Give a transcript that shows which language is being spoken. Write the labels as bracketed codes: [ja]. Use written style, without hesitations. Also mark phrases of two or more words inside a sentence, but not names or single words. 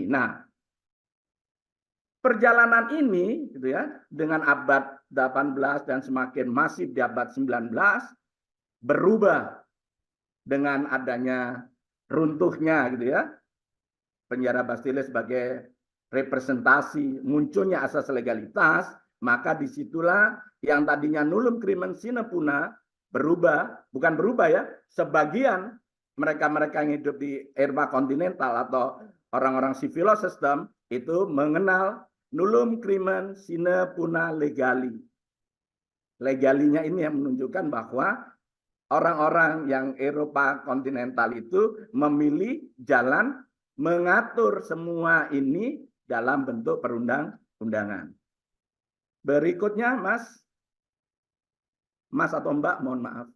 [id] Nah, perjalanan ini gitu ya, dengan abad 18 dan semakin masif di abad 19 berubah dengan adanya runtuhnya gitu ya, penjara Bastille sebagai representasi munculnya asas legalitas, maka disitulah yang tadinya [la] nullum crimen sine puna [id] bukan berubah ya, sebagian mereka-mereka yang hidup di Eropa kontinental atau orang-orang [en] civil system [id] itu mengenal [la] nullum crimen sine puna legali. [id] Legalinya ini yang menunjukkan bahwa orang-orang yang Eropa kontinental itu memilih jalan mengatur semua ini dalam bentuk perundang-undangan. Berikutnya, Mas atau Mbak, mohon maaf.